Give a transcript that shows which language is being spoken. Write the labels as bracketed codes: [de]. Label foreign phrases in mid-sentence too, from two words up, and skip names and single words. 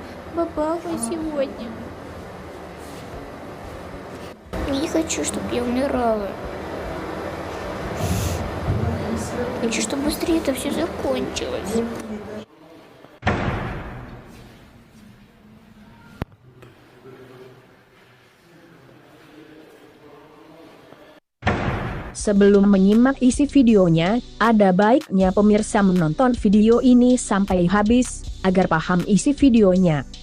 [ru] Бабахай сегодня. Не хочу, чтобы я умирала. Хочу, чтобы быстрее это все закончилось. [id] Sebelum menyimak isi videonya, ada baiknya pemirsa menonton video ini sampai habis, agar paham isi videonya.